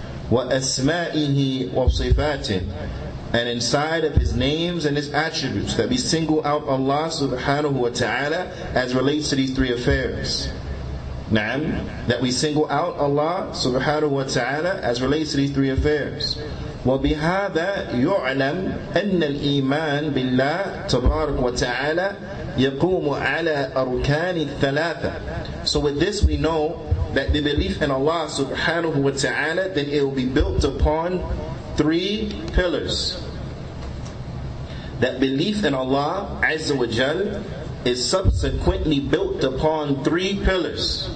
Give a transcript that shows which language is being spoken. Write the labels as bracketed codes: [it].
[en] Wa asma'ihi wa sifatih, and inside of His names and His attributes, that we single out Allah subhanahu wa ta'ala as relates to these three affairs. Naam, that we single out Allah subhanahu wa ta'ala as relates to these three affairs. [ar] وبهذا يعلم أن الإيمان بالله تبارك وتعالى يقوم على أركان الثلاثة. [en] So with this we know that the belief in Allah subhanahu wa ta'ala, then it will be built upon three pillars. That belief in Allah Azza wa Jal is subsequently built upon three pillars.